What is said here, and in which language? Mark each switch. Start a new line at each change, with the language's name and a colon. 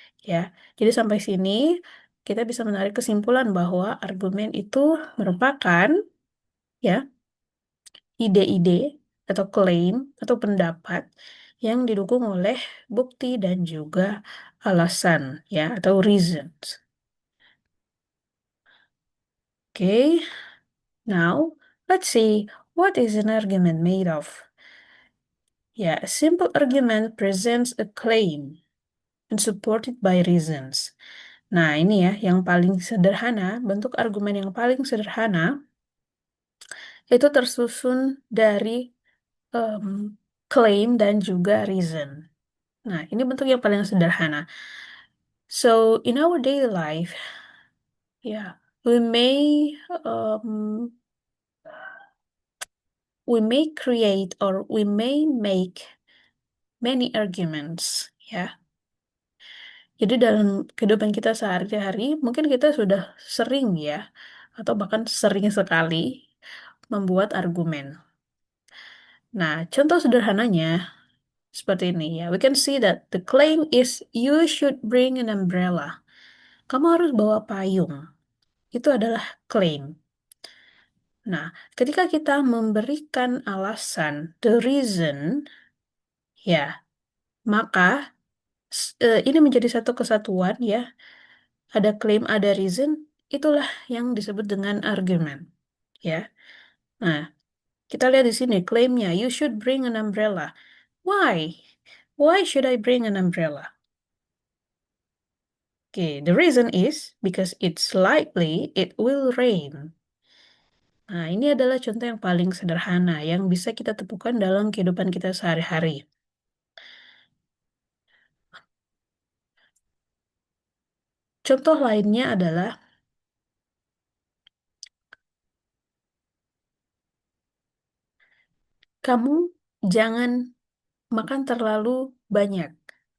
Indonesian: Ya, jadi sampai sini kita bisa menarik kesimpulan bahwa argumen itu merupakan ya ide-ide atau klaim atau pendapat yang didukung oleh bukti dan juga alasan ya atau reasons.
English: Okay, now let's see what is an argument made of. Yeah, a simple argument presents a claim and supported by reasons.
Indonesian: Nah, ini ya yang paling sederhana, bentuk argumen yang paling sederhana itu tersusun dari claim dan juga reason. Nah, ini bentuk yang paling sederhana.
English: So, in our daily life, yeah, um, we may create or we may make many arguments, yeah.
Indonesian: Jadi dalam kehidupan kita sehari-hari, mungkin kita sudah sering ya, atau bahkan sering sekali membuat argumen. Nah, contoh sederhananya seperti ini ya.
English: We can see that the claim is you should bring an umbrella.
Indonesian: Kamu harus bawa payung. Itu adalah klaim. Nah, ketika kita memberikan alasan, the reason, ya, maka ini menjadi satu kesatuan ya. Ada claim, ada reason, itulah yang disebut dengan argumen, ya. Nah, kita lihat di sini klaimnya,
English: you should bring an umbrella. Why? Why should I bring an umbrella? Okay, the reason is because it's likely it will rain.
Indonesian: Nah, ini adalah contoh yang paling sederhana yang bisa kita temukan dalam kehidupan kita sehari-hari. Contoh lainnya adalah kamu jangan makan terlalu banyak.